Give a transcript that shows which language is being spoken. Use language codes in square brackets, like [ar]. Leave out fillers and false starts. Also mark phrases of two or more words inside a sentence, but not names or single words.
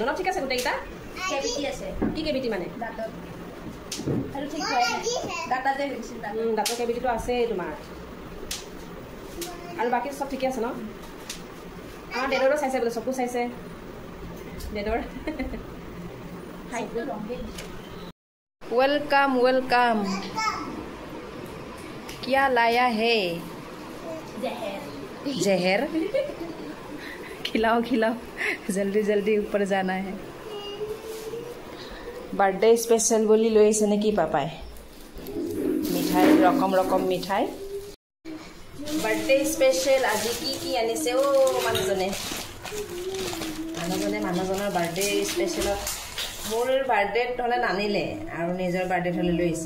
[as] ন ঠিক আছে গোটেইকেইটা। কেভিটি আছে। কি কেভিটি মানে? দাঁতৰ কেভিটিটো আছেই তোমাৰ, আৰু বাকী চব ঠিকে আছে ন? আমাৰ দেউতাৰো চাইছে বোলে, চকু চাইছে দেউতাৰ। [en] welcome welcome, [hi] क्या लाया है? जहर। खिलाओ खिलाओ, जल्दी जल्दी ऊपर जाना है। [en] birthday special [as] बोली লৈ আহিছে নেকি পাপাই? মিঠাই ৰকম ৰকম মিঠাই। [en] birthday special [as] আজি কি আনিছে অ মানুহজনে? মানুহজনৰ [en] birthday special [as] মোৰ বাৰ্থডেত হ'লে নানিলে আৰু নিজৰ বাৰ্থডেত হ'লে লৈ আহিছে।